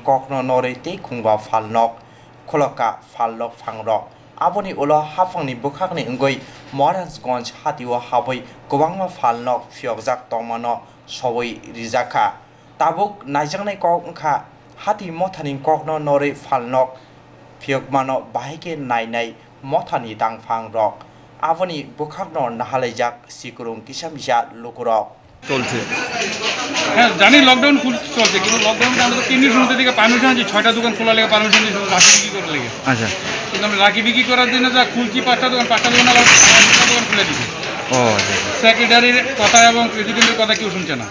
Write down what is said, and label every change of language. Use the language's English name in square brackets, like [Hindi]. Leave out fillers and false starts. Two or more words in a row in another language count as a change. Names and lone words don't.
[Kok Borok] kokno norei tei khungwa phalnok kholoka phalnok phangrok aboni ulo hafangni bukhakni ungui Moharanjganj hati o habai gobangma phalnok phiokjak tongmano sawai rijaka tabuk najangnai kok ungkha hati mothani kokno norei phalnok phiokmano bahike nainai mothani dangphang rok aboni bukhakno nahalaijak sikurung kisamisa lukurok [Bangla] চলছে। হ্যাঁ জানি [English] lockdown full [Bangla] চলছে, কিন্তু লকডাউনটা আমরা তো কেন্দ্রীয় সমিতি থেকে পারমিশন আছি 6টা দোকান খোলা লেগে পারমিশন দিয়েছিল রাখি বিক্রি করার লেগে। আচ্ছা। কিন্তু আমরা রাখি বিক্রি করার জন্য যা খুলছি 5টা দোকান আবার 2টা দোকান খুলে দিচ্ছি। ও আচ্ছা সেক্রেটারির কথা এবং প্রেসিডেন্টের কথা কেউ শুনছে না,